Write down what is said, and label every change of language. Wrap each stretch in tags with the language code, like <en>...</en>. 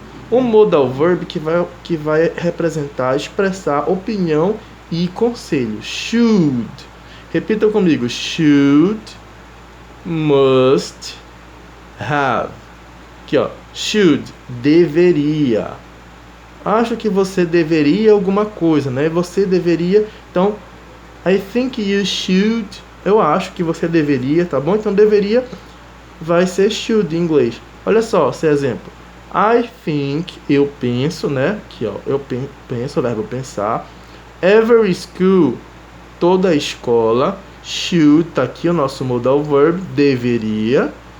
<pt>Um modal verb que vai representar, expressar opinião e conselho. Should. Repita comigo. Should, must, have. Aqui, ó. Should, deveria. Acho que você deveria alguma coisa, né? Você deveria.</pt> <en>Então, I think you should.</en> <pt>Eu acho que você deveria, tá bom? Então, deveria vai ser should em inglês. Olha só esse exemplo.</pt> <en>I think,</en> <pt>eu penso, né? Aqui, ó. Eu penso, o verbo pensar.</pt> <en>Every school,</en> <pt>toda escola. Should, tá aqui o nosso modal verb, deveria.</pt>